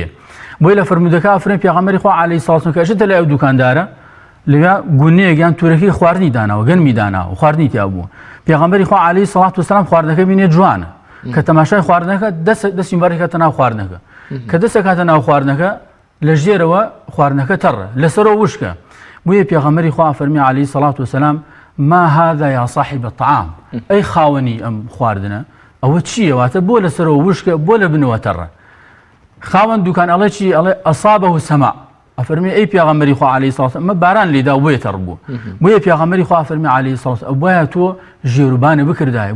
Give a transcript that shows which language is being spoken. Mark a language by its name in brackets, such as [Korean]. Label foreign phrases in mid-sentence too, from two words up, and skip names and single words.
[Central Kurdish] بۆیە لە فەرموودەکە ئەفرمێ پێغەمبەری خوا [Arabic] عەلەیهی سەڵات وسەلام [Central Kurdish] کە ئەچێتە لای ئەو دوکاندارە، لەوێ گونەیەک یان تورەکەی خواردنی داناوە، گەنمی داناوە، خواردنی تیا بووە. پێغەمبەری خوا [Arabic] عەلەیهی سەڵات وسەلام [Central Kurdish] خواردنەکە بینێ جوانە، کە تەماشای خواردنەکە دەستی مبارەکەتە ناو خواردنەکە، کە دەستەکاتە ناو خواردنەکە لە ژێرەوە خواردنەکە تەڕە، لەسەرەوە وشکە. بویە پێغەمبەری خوا فەرمی [Arabic] عەلەیهی سەڵات وسەلام ما هذا يا صاحب الطعام، [Central Kurdish] ئەی خاوەنی ئەم خواردنە، ئەوە چییە؟ واتە بۆ لەسەرەوە وشکە بۆ لە بنەوەتەڕە خاوەن دوکان ئەڵێ چی ئەڵێ [Arabic] ئەصابەه سەما [Central Kurdish] ئەفەرمێ ئەی پێغەمبەری خوا [Arabic] عەلەیهی سەڵات [Central Kurdish] ئەمە باران لێدا بۆیە تەڕ بوو بۆیە پێغەمبەری خوا فەرمی [Arabic] عەلەیهی سەڵات [Central Kurdish] بۆیە تۆ ژێروبانە بکردایە